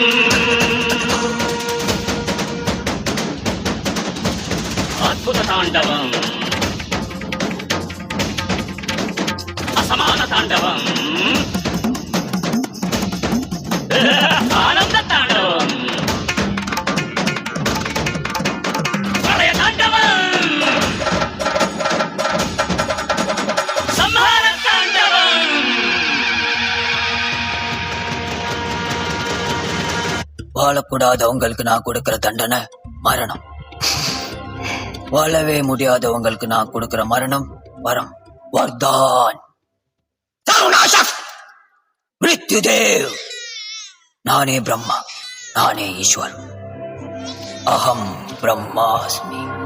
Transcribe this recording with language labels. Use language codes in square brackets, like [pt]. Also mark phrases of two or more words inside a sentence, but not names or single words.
[te] అద్భుత తాండవం అసమాన తాండవం ఆనంద తాండవం ప్రళయ తాండవం సంహార తాండవం [ta] வாழக்கூடாதவங்களுக்கு நான் கொடுக்கிற தண்டனை மரணம் வாழவே முடியாதவங்களுக்கு நான் கொடுக்கிற மரணம் வரம் வர்தான் மிருத்யுதேவ் நானே பிரம்மா நானே ஈஸ்வர் [sa] अहं ब्रह्मास्मि